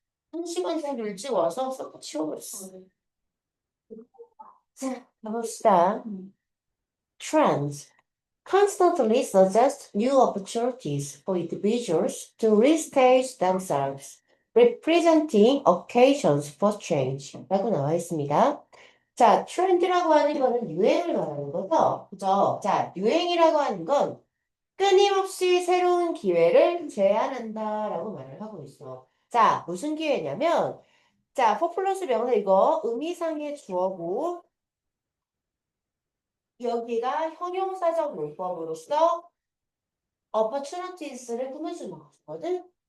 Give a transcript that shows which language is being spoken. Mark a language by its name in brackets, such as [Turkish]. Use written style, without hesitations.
[Korean] 한 시간 정도 일찍 와서 싹 치워버렸어. 자 가봅시다. [English] Trends constantly suggest new opportunities for individuals to restage themselves, representing occasions for change. [Korean] 라고 나와 있습니다. 자, 트렌드라고 하는 거는 유행을 말하는 거죠. 그죠? 자, 유행이라고 하는 건 끊임없이 새로운 기회를 제안한다라고 말을 하고 있어. 자, 무슨 기회냐면, 자, for 플러스 명사 이거 의미상의 주어고, 여기가 형용사적 문법으로서 opportunities를 꾸며주는 거거든.